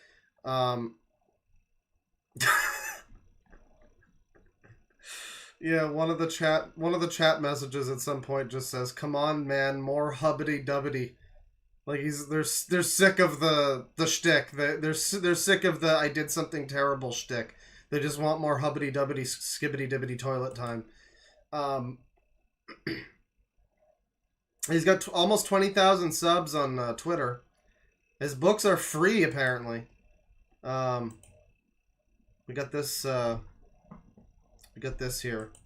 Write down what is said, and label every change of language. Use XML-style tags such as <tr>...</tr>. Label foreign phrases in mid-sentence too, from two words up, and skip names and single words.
<en>Yeah, one of the chat messages at some point just says, "Come on, man, more hubbity dubbity." Like they're sick of the shtick. They're sick of the "I did something terrible" shtick. They just want more hubbity dubbity skibbity dibbity toilet time. He's got almost 20,000 subs on Twitter. His books are free, apparently. We got this. We got this here.</en>